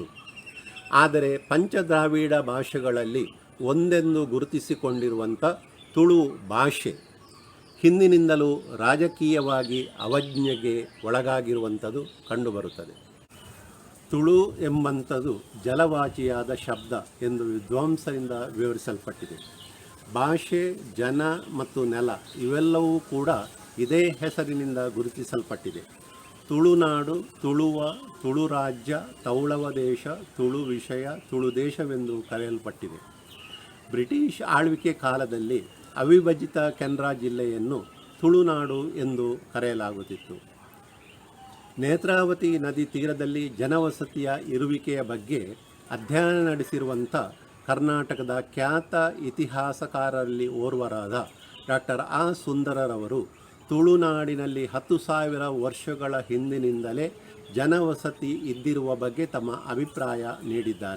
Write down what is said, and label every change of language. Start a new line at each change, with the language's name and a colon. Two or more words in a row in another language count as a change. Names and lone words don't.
Kannada: ಆದರೆ ಪಂಚದ್ರಾವಿಡ ಭಾಷೆಗಳಲ್ಲಿ ಒಂದೆಂದು ಗುರುತಿಸಿಕೊಂಡಿರುವಂಥ ತುಳು ಭಾಷೆ ಹಿಂದಿನಿಂದಲೂ ರಾಜಕೀಯವಾಗಿ ಅವಜ್ಞೆಗೆ ಒಳಗಾಗಿರುವಂಥದ್ದು ಕಂಡುಬರುತ್ತದೆ. ತುಳು ಎಂಬಂಥದ್ದು ಜಲವಾಚಿಯಾದ ಶಬ್ದ ಎಂದು ವಿದ್ವಾಂಸರಿಂದ ವಿವರಿಸಲ್ಪಟ್ಟಿದೆ. ಭಾಷೆ, ಜನ ಮತ್ತು ನೆಲ ಇವೆಲ್ಲವೂ ಕೂಡ ಇದೇ ಹೆಸರಿನಿಂದ ಗುರುತಿಸಲ್ಪಟ್ಟಿದೆ. ತುಳುನಾಡು, ತುಳುವ, ತುಳು ರಾಜ್ಯ, ತೌಳವ ದೇಶ, ತುಳು ವಿಷಯ, ತುಳು ದೇಶವೆಂದು ಕರೆಯಲ್ಪಟ್ಟಿದೆ. ಬ್ರಿಟಿಷ್ ಆಳ್ವಿಕೆ ಕಾಲದಲ್ಲಿ ಅವಿಭಜಿತ ಕೆನರಾ ಜಿಲ್ಲೆಯನ್ನು ತುಳುನಾಡು ಎಂದು ಕರೆಯಲಾಗುತ್ತಿತ್ತು. ನೇತ್ರಾವತಿ ನದಿ ತೀರದಲ್ಲಿ ಜನವಸತಿಯ ಇರುವಿಕೆಯ ಬಗ್ಗೆ ಅಧ್ಯಯನ ನಡೆಸಿರುವಂಥ ಕರ್ನಾಟಕದ ಖ್ಯಾತ ಇತಿಹಾಸಕಾರರಲ್ಲಿ ಓರ್ವರಾದ ಡಾಕ್ಟರ್ ಆ ಸುಂದರರವರು ತುಳುನಾಡಿನಲ್ಲಿ 10,000 ವರ್ಷಗಳ ಹಿಂದಿನಿಂದಲೇ ಜನವಸತಿ ಇದ್ದಿರುವ ಬಗ್ಗೆ ತಮ್ಮ ಅಭಿಪ್ರಾಯ ನೀಡಿದ್ದಾರೆ.